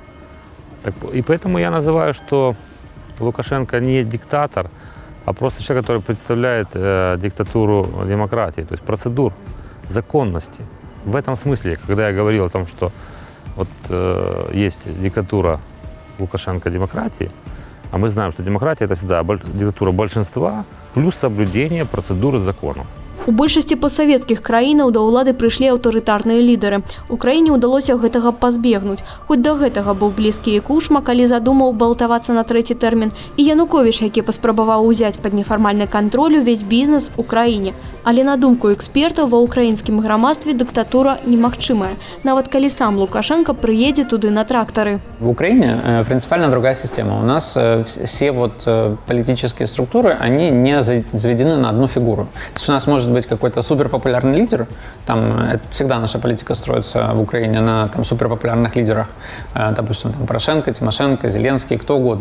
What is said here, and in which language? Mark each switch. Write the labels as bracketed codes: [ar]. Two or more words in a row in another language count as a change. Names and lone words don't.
[ru] И поэтому я называю, что Лукашенко не диктатор, а просто человек, который представляет диктатуру демократии, то есть процедур, законности. В этом смысле, когда я говорил о том, что вот, есть диктатура Лукашенко демократии, а мы знаем, что демократия – это всегда диктатура большинства плюс соблюдение процедуры законов. [be] У большасці постсавецкіх краінаў да ўлады прыйшлі аўтарытарныя лідары. Украіне ўдалося гэтага пазбегнуць. Хоць да гэтага быў блізкі і Кучма, калі задумаў балтавацца на 3-й тэрмін, і Януковіч, які паспрабаваў узяць пад нефармальны кантроль увесь бізнес у краіне. Але на думку экспертаў, ва ўкраінскім грамадстве дыктатура немагчымая, нават калі сам Лукашенко приедет туды на тракторы. [ru] В Украине принципиально другая система. У нас все вот политические структуры, они не заведены на одну фигуру. То есть у нас может быть какой-то суперпопулярный лидер, там всегда наша политика строится в Украине на там, суперпопулярных лидерах, допустим, там, Порошенко, Тимошенко, Зеленский, кто угодно.